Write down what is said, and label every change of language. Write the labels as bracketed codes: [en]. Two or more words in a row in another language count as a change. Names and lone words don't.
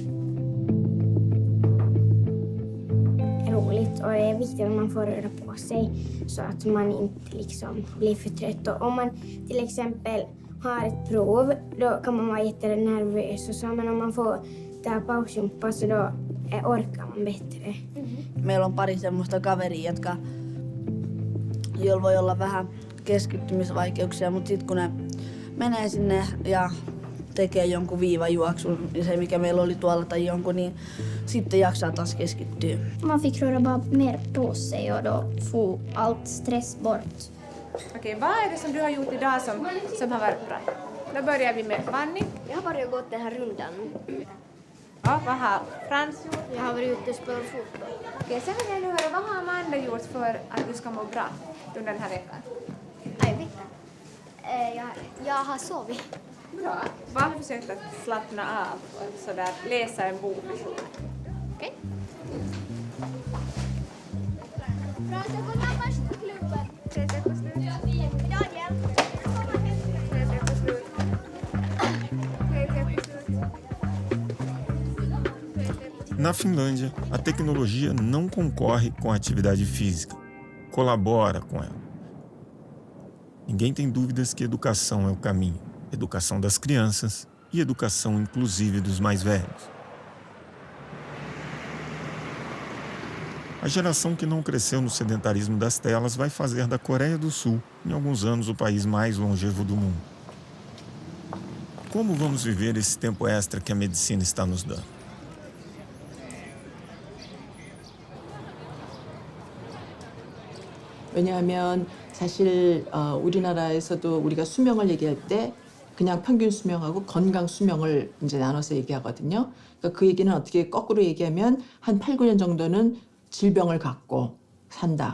[sv] Roligt och det är viktigt att man får röra på sig så att man inte liksom blir för trött. Och om man till exempel har ett prov, då kan man vara jättenervös och så, men om man får ta pausjumpa så då orkar man bättre. [fi] Meillä on pari semmoista kaveria, joilla voi olla vähän keskittymisvaikeuksia, mutta sitten kun ne menee sinne ja tekee jonkun viivajuoksun, niin se mikä meillä oli tuolla tai jonkun, niin sitten jaksaa taas keskittyä. [sv] Man fick röra bara mer på sig och då få allt stress bort. Okej, vad är det som du har gjort idag som har varit bra? Då börjar vi med Fanny. Jag har bara gått den här rundan. Ja, vad har Frans gjort? Jag har varit ute och spelat fotboll. Okej, sen vill jag nu höra, vad har Amanda gjort för att du ska må bra under den här veckan? Jag har sovit. Bra. Vad har du försökt att slappna av och sådär, läsa en bok? Okej. Frans, jag går närmast till klubben. Sätt på slut. Daniel. Sätt på slut. [pt] Na Finlândia, a tecnologia não concorre com a atividade física, colabora com ela. Ninguém tem dúvidas que educação é o caminho. Educação das crianças e educação inclusive dos mais velhos. A geração que não cresceu no sedentarismo das telas vai fazer da Coreia do Sul, em alguns anos, o país mais longevo do mundo. Como vamos viver esse tempo extra que a medicina está nos dando? [ko] 왜냐하면 사실 우리나라에서도 우리가 수명을 얘기할 때 그냥 평균 수명하고 건강 수명을 이제 나눠서 얘기하거든요. 그러니까 그 얘기는 어떻게 거꾸로 얘기하면 한 8, 9년 정도는 질병을 갖고 산다.